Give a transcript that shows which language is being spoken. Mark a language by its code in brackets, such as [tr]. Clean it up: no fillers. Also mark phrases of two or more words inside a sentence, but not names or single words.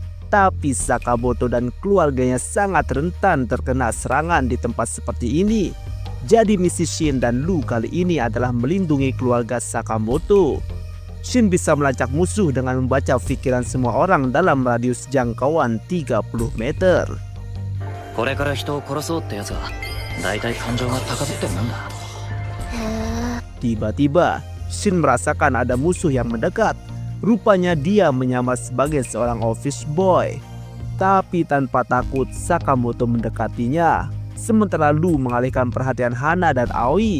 [id] Tapi Sakamoto dan keluarganya sangat rentan terkena serangan di tempat seperti ini. Jadi misi Shin dan Lu kali ini adalah melindungi keluarga Sakamoto. Shin bisa melacak musuh dengan membaca pikiran semua orang dalam radius jangkauan 30 meter. [ja] これから人を殺そうってやつは大体感情が高ぶってるもんだ。 [id] Tiba-tiba, Shin merasakan ada musuh yang mendekat. Rupanya dia menyamar sebagai seorang [en] office boy. [id] Tapi tanpa takut, Sakamoto mendekatinya. Sementara Lu mengalihkan perhatian Hana dan Aoi.